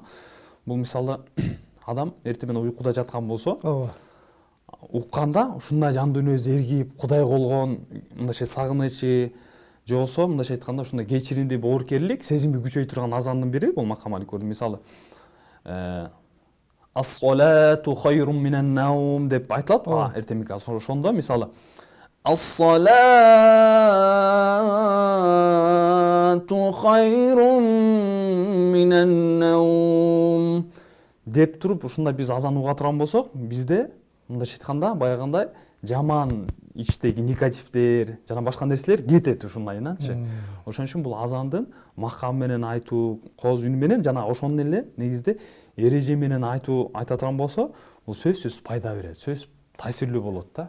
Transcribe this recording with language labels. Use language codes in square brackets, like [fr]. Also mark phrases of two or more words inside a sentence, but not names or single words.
[ky] Бул мисалы адам эртемен уйкуда жаткан болсо, укканда ушундай жан дүйнөсү эргип, Кудайга болгон мындайча сагынычы же болбосо мындайча айтканда ушундай кечиримдүү боорукерлик сезимди күчөй турган азандын бири бул макам аль-курди. Мисалы [ar] الصلاة خير من النوم [ky] деп айтылат го эртеменки. Ошондо мисалы [ar] الصلاة خير من النوم [ky] деп туруп ушундай биз азан уга турган болсок, бизде мындайча айтканда баягындай жаман ичтеги негативдер жана башка нерселер кетет ушундайынанчы. Ошон үчүн бул азандын макам менен айтуу, кооз үн менен жана ошондон эле негизде эреже менен айта турган болсо, бул сөзсүз пайда берет, сөз таасирлүү болот да.